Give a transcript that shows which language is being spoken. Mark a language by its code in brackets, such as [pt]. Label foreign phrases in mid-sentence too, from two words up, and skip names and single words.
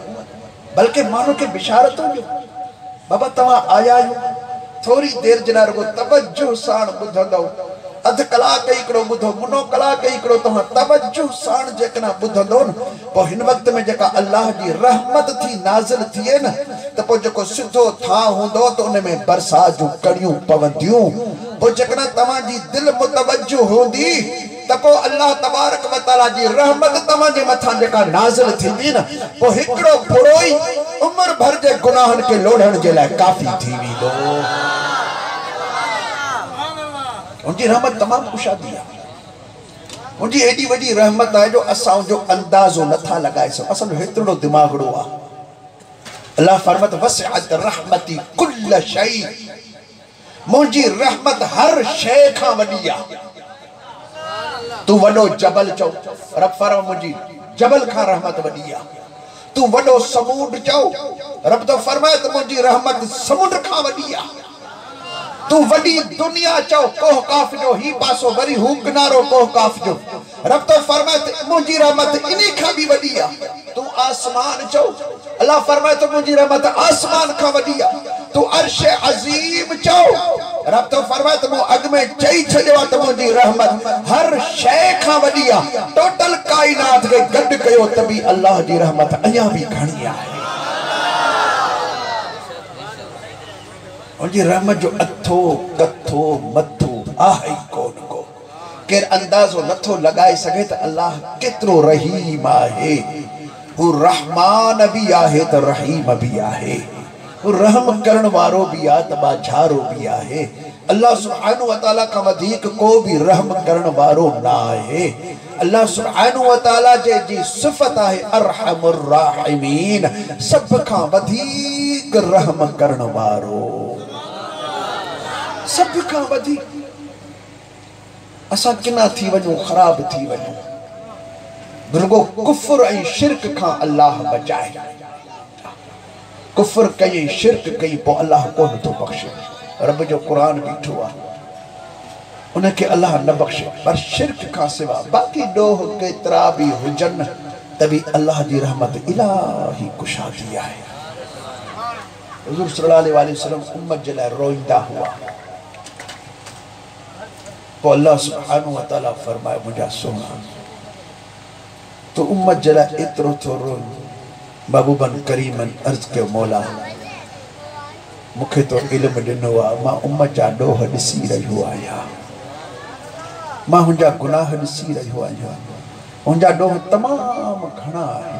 [sd] बल्कि माण्हू खे बिशारतूं ॾियो, बाबा तव्हां आया आहियो, थोड़ी देर जे लाइ रुगो तवज्जो साण ॿुधंदव, अध कलाक हिकिड़ो ॿुधो, मुनो कलाक हिकिड़ो तव्हां तवज्जो साण जेकॾहिं ॿुधंदो न, पोइ हिन वक़्त में जेका अल्लाह जी रहमत थी नाज़िल थिए न, त पोइ जेको सिधो था हूंदो त उन में बरसात जूं कड़ियूं पवंदियूं। पोइ जेकॾहिं तव्हांजी दिलि मुतवज्जो हूंदी त पोइ अल्लाह [ar] تبارك وتعالى [sd] जी रहमत तव्हांजे मथां जेका नाज़िल थींदी न, पोइ हिकिड़ो बुरो ई उम्र भर जे गुनाहनि खे लोढ़ण जे लाइ काफ़ी थी वेंदो। उनकी रहमत तमाम कुशादी है, उनकी एडी वडी रहमत है जो असां जो अंदाजो नथा लगाए सको, असां हेतरो दिमागड़ो आ। अल्लाह फरमात [ar] وسعت رحمتي كل شيء, [sd] मुंजी रहमत हर शै खां वडी आ। तू वडो जबल चो, रब फरमा मुंजी जबल खां रहमत वडी आ। तू वडो समुंड चो, रब तो फरमाए त मुंजी रहमत समुंड खां वडी आ। तू वडी दुनिया चो, कोह काफ जो ही पासो वरी हू किनारो कोह काफ जो, रब तो फरमाए मुंजी रहमत इन्हीं खां भी वडी आ। तू आसमान चो, अल्लाह फरमाए तो मुंजी रहमत आसमान खां वडी आ। तू अर्श अजीम चो, रब तो फरमाए तो मु अग में चई छडियो त मुंजी रहमत हर शय खां वडी आ। टोटल कायनात के गड कयो त भी अल्लाह जी रहमत अया भी घणी आहे। उनकी रहमत जो अथो कथो मथो आहे कोन को, केर अंदाजो नथो लगाए सके त अल्लाह केतरो रहीम आहे। वो रहमान भी आहे त रहीम भी आहे, वो रहम करण वारो भी आ त बाझारो भी आहे। अल्लाह [ar] سبحانه وتعالى [sd] का वधीक को भी रहम करण वारो ना आहे। अल्लाह [ar] سبحانه وتعالى [sd] जे जी सिफत आहे [ar] أرحم الراحمين, [sd] सब का वधीक रहम करण वारो, सब का वधीक। असां किना थी वञूं, ख़राब थी वञूं, रुगो कुफ्र ऐं शिरक खां अल्लाह बचाए। कुफ्र कई, शिरक कई, पोइ अल्लाह कोन थो बख़्शे। रब जो क़ुरान बीठो आहे, उनखे अल्लाह न बख़्शे, पर शिरक खां सिवा बाक़ी ॾोह केतिरा बि हुजनि त बि अल्लाह जी रहमत इलाही कुशादी आहे। हुज़ूर [ar] صلى الله عليه وسلم [sd] उम्मत जे लाइ रोईंदा हुआ, तो अल्लाह [ar] سبحانه وتعالى [sd] फरमाए मुंहिंजा सोना तो उम्मत जे लाइ एतिरो थो रोई। महबूबन करीमन अर्ज़ कयो मौला मूंखे तो इल्म ॾिनो आहे, मां उम्मत जा ॾोह ॾिसी रहियो आहियां, मां हुनजा गुनाह ॾिसी रहियो आहियां, उनजा ॾोह तमामु घणा आहिनि।